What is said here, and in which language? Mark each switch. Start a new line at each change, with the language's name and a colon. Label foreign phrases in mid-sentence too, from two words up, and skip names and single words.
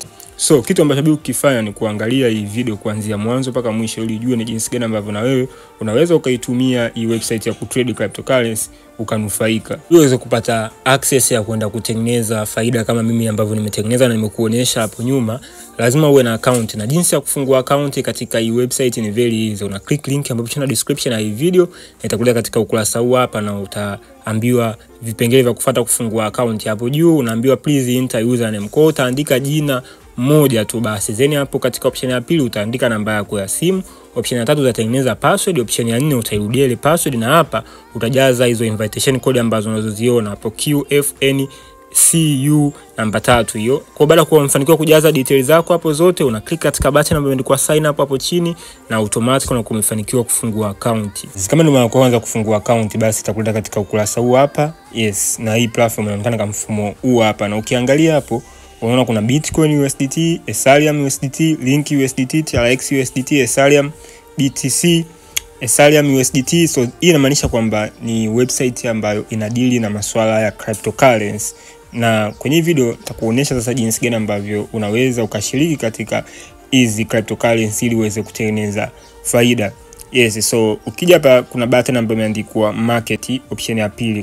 Swahili: So kitu ambacho bado ukifanya ni kuangalia hii video kuanzia mwanzo mpaka mwisho ili ujue ni jinsi gani ambavyo na wewe unaweza ukaitumia hii website ya kutrade cryptocurrency ukanufaika. Uweze kupata access ya kwenda kutengeneza faida kama mimi ambavyo nimetengeneza na nimekuonyesha hapo nyuma. Lazima uwe na account, na jinsi ya kufungua account katika hii website ni
English: very easy.
Swahili: Una click link ambayo ina description ya hii video na itakuletea katika ukurasa huu hapa, na utaambiwa vipengele vya kufuata kufungua account. Hapo juu unaambiwa
English: please enter username.
Swahili: Kwa hiyo utaandika jina moja tu basi. Then hapo katika option ya pili utaandika namba yako ya simu. Option ya tatu utatengeneza password. Option ya 4 utairudia ile password, na hapa utajaza hizo
English: invitation code
Swahili: ambazo unazoziona hapo QFNCU namba 3 hiyo. Kwa baada ya kufanikiwa kujaza details zako hapo zote, una click katika button ambayo imeandikwa
English: sign up
Swahili: hapo chini, na automatic unakuwa umefanikiwa kufungua account. Kama ndio mara kwanza kufungua account, basi itakuleta katika ukurasa huu hapa. Yes, na hii platform inaonekana kama mfumo huu hapa, na ukiangalia hapo unaona kuna Bitcoin USDT, Ethereum USDT, Link USDT, TRX USDT, Ethereum BTC, Ethereum USDT. So hii inamaanisha kwamba ni website ambayo inadili na masuala ya cryptocurrency, na kwenye video nitakuonyesha sasa jinsi gani ambavyo unaweza ukashiriki katika hizi cryptocurrency ili uweze kutengeneza faida.
English: Yes, so
Swahili: ukija hapa kuna button ambayo imeandikwa market, option ya pili.